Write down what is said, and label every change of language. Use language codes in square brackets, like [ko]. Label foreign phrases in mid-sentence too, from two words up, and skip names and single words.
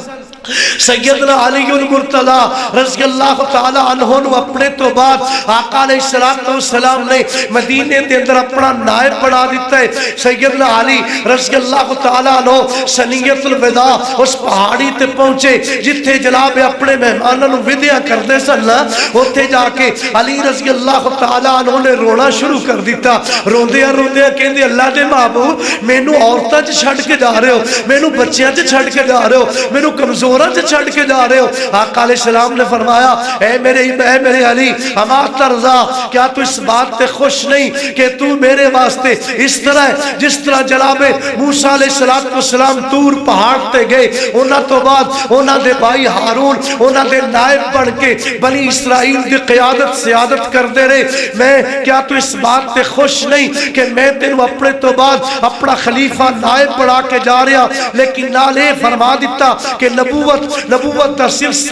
[pa] سیدنا علی المرتضی [ar] رضی اللہ تعالی عنہ [pa] نے اپنے تو بعد آقا [ar] علیہ السلام [pa] نے مدینے کے اندر اپنا نائب بنا دیتا ہے سیدنا علی [ar] رضی اللہ تعالی عنہ [pa] سنیت الوداع اس پہاڑی تے پہنچے جتھے جناب اپنے مہمانوں نو وداع کردے سن اوتھے جا کے علی [ar] رضی اللہ تعالی عنہ [pa] نے رونا شروع کر دیتا روندیاں کہندے اللہ دے محبوب مینوں عورتاں چ چھڈ کے جا رہے ہو مینوں بچیاں چ چھڈ کے جا رہے ہو مینوں کمزور سے چھڑ کے جا رہے ہو آقا [ar] علیہ السلام [pa] نے فرمایا اے میرے علی [ar] اما ترضا [pa] کیا تو اس بات تے خوش نہیں کہ تو میرے واسطے اس طرح جس طرح جناب موسیٰ [ar] علیہ السلام [pa] طور پہاڑ تے گئے انہاں تو بعد انہاں دے بھائی ہارون انہاں دے نائب بن کے بنی اسرائیل دی قیادت سیادت کر دے رہے میں کیا تو اس بات تے خوش نہیں کہ میں تینوں اپنے تو بعد اپنا خلیفہ نائب بڑھا کے جا رہا لیکن نالے فرما دیتا کہ نبوت دا سلسلہ